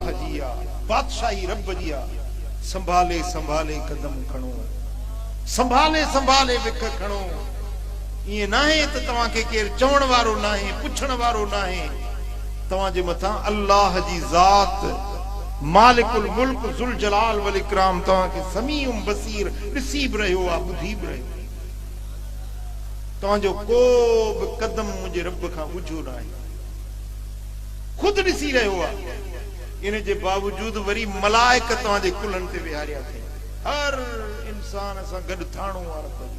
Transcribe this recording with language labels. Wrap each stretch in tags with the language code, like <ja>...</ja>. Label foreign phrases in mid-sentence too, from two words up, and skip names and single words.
<sd>जी आ, बादशाही रब जी आ। संभाले संभाले कदम खणो, संभाले संभाले विख खणो। ये ना है तो तवा के केर चवण वारो ना है, पुछण वारो ना है। तवा जे मथा अल्लाह जी जात</sd> <ar>مالك الملك ذو الجلال والإكرام</ar> <sd>तवा के</sd> <ar>سميع بصير</ar> <sd>ॾिसी बि रहियो आ, ॿुधी बि रहियो। तव्हांजो को बि कदम मुंहिंजे रब खां ऊझो न आहे, खुद ॾिसी रहियो आहे। इन जे बावजूद वरी मलाइक तव्हांजे कुलनि ते विहारिया अथई। हर इंसान सां गॾु थाणो वारो अथई।</sd>